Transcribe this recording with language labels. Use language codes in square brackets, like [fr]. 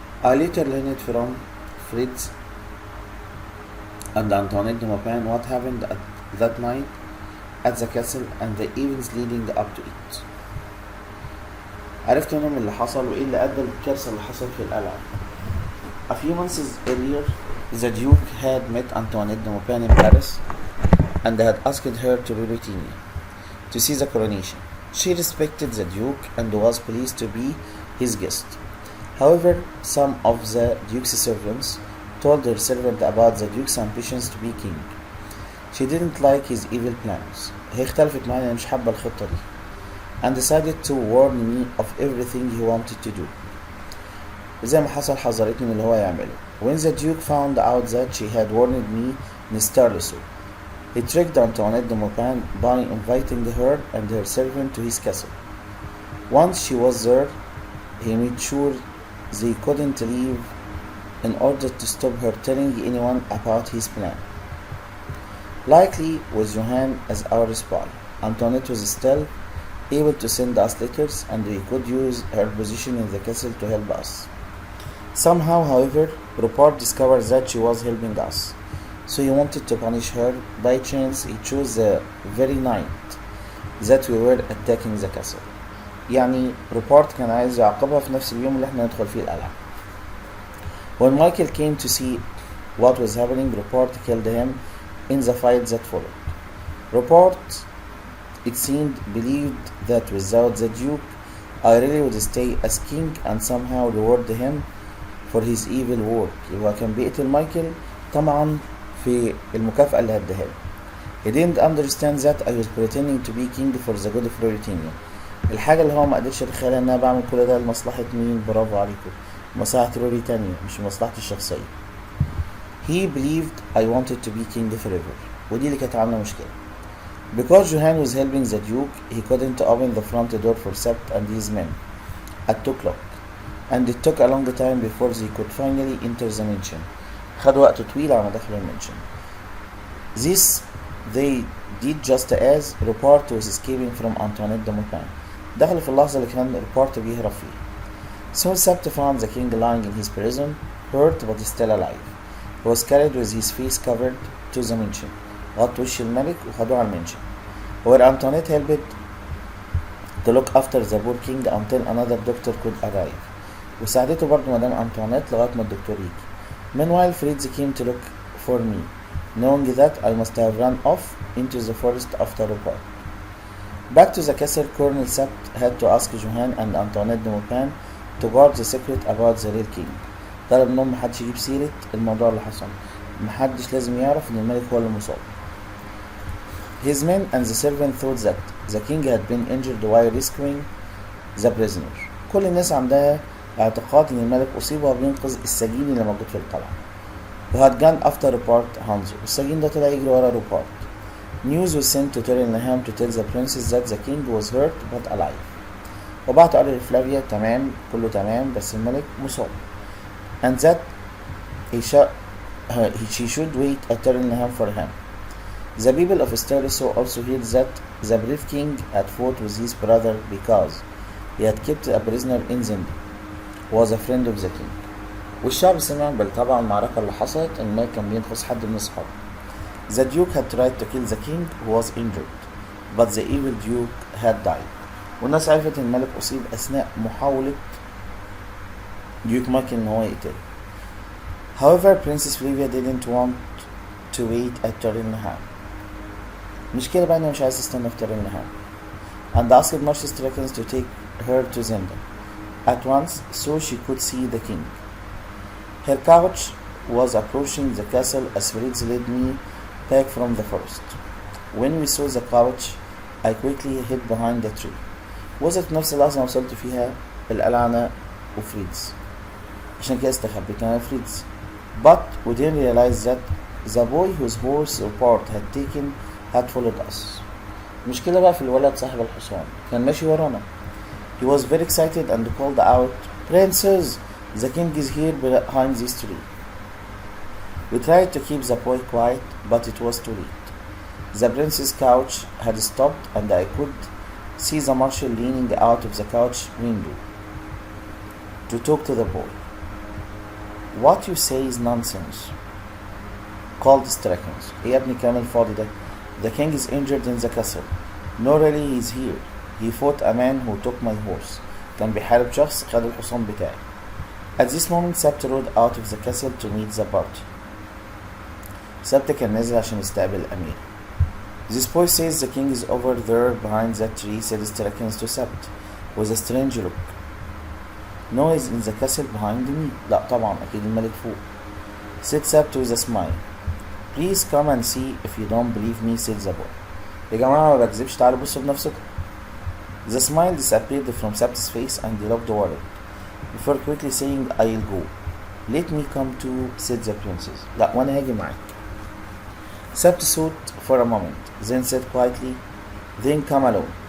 [en] I later learned from Fritz and Antoinette de Maupin what happened at that night at the castle and the events leading up to it. [ar] عرفت منهم اللي حصل وإيه اللي أدى للكارثة اللي حصل في القلعة. [en] A few months earlier, the Duke had met Antoinette de Maupin in Paris and had asked her to Brittany to see the coronation. She respected the Duke and was pleased to be his guest. However, some of the Duke's servants told her servant about the Duke's ambitions to be king. She didn't like his evil plans. [ar] هي اختلفت معايا مش حابة الخطة دي. [en] And decided to warn me of everything he wanted to do. [ar] زي ما حصل حذرتني من اللي هو يعمله. [en] When the Duke found out that she had warned me mysteriously, he tricked Antoinette de Maupin by inviting her and her servant to his castle. Once she was there, he made sure they couldn't leave in order to stop her telling anyone about his plan. Likely with Johann as our spy, Antoinette was still able to send us letters, and we could use her position in the castle to help us. Somehow, however, Rupert discovered that she was helping us, so he wanted to punish her. By chance, he chose the very night that we were attacking the castle. [ar] يعني روبرت كان عايز يعاقبها في نفس اليوم اللي احنا ندخل فيه القلعة. [en] When Michael came to see what was happening, Rupert killed him in the fight that followed. Rupert, it seemed, believed that without the Duke, I really would stay as king and somehow reward him for his evil work. [ar] يبقى كان بيقتل مايكل طمعا في المكافأة اللي هديها له. [en] He didn't understand that I was pretending to be king for the good of Ruritania. [ar] الحاجة اللي هو ما قدرش يتخيلها ان انا بعمل كل ده لمصلحة مين؟ برافو عليكم، مصلحة روريتانيا مش مصلحتي الشخصية. [en] He believed I wanted to be king forever، [ar] ودي اللي كانت عاملة مشكلة. [en] Because Johan was helping the Duke, he couldn't open the front door for Sept and his men at 2 o'clock, and it took a long time before they could finally enter the mansion. [ar] خد وقت طويل على ما دخلوا المنشن. [en] This they did just as Rupert was escaping from Antoinette de Maupin. [ar] دخلوا في اللحظة اللي كان Rupert بيهرب فيه. [en] Soon Sept found the king lying in his prison, hurt but still alive. He was carried with his face covered to the mansion. [ar] غطوا وش الملك وخدوه على المنشن. [en] Where Antoinette helped to look after the poor king until another doctor could arrive. [ar] وساعدته برضه مدام أنطوانيت لغاية ما الدكتور يجي. [en] Meanwhile, Fritz came to look for me, knowing that I must have run off into the forest after Rupert. Back to the castle, Colonel Sept had to ask Johan and Antoinette de Maupin to guard the secret about the real king. [ar] طلب منهم محدش يجيب سيرة الموضوع اللي حصل، محدش لازم يعرف إن الملك هو اللي مصاب. [en] His men and the servant thought that the king had been injured while rescuing the prisoner. [ar] كل الناس عندها اعتقاد إن الملك أصيب وبينقذ السجين اللي موجود في القلعة. [en] Who had gone after Rupert Hanzo. [ar] السجين ده طلع يجري ورا روبرت. [en] News was sent to Turrenheim to tell the princess that the king was hurt but alive. [ar] وبعت قال لفلافيا تمام كله تمام بس الملك مصاب. [en] And that she should wait at Turrenheim for him. The people of Steriso also heard that the brave king had fought with his brother because he had kept a prisoner in Zindi, was a friend of the king. [ar] والشعب سمع بالطبع المعركة اللي حصلت إن الملك كان بينقذ حد من أصحابه. [en] The duke had tried to kill the king who was injured, but the evil duke had died. [ar] والناس عرفت إن الملك أصيب أثناء محاولة ديوك مايكل إن هو يقتله. [en] However, Princess Flavia didn't want to wait at Turrenheim. [ar] المشكلة بقى إنها مش عايزة تستنى في Turrenheim, [en] and asked Marshal Strakens to take her to Zenda at once so she could see the king. Her couch was approaching the castle as Fritz led me back from the forest. When we saw the couch, I quickly hid behind the tree. [ar] وصلت نفس اللحظة وصلت فيها القلعة أنا وفريدز. عشان كده استخبيت أنا وفريدز. [en] But we didn't realize that the boy whose horse Rupert had taken had followed us. [ar] المشكلة بقى في الولد صاحب الحصان كان ماشي ورانا. [en] He was very excited and called out, "Princess, the king is here behind this tree." We tried to keep the boy quiet, but it was too late. The prince's couch had stopped and I could see the marshal leaning out of the couch window to talk to the boy. "What you say is nonsense," called Strakens. [ar] "يا ابني كامل فاضي ده. [en] The king is injured in the castle. No, really, he's here. He fought a man who took my horse." [ar] كان بيحارب شخص خد الحصان بتاعي. [en] At this moment, Sept rode out of the castle to meet the party. [ar] سبت كان نازل عشان يستقبل الأمير. [en] "This boy says the king is over there behind that tree," said Strakens to Sept with a strange look. "No, he's in the castle behind me." [ar] لا طبعا أكيد الملك فوق. [en] Said Sept with a smile. "Please come and see if you don't believe me," said the boy. [ar] "يا جماعة ما بكذبش تعالوا بصوا بنفسكم." [en] The smile disappeared from Sept's face and he looked worried before quickly saying, "I'll go." "Let me come too," said the princess. [ar] لا وأنا هاجي معاك. [en] Sept thought for a moment, then said quietly, "Then come alone."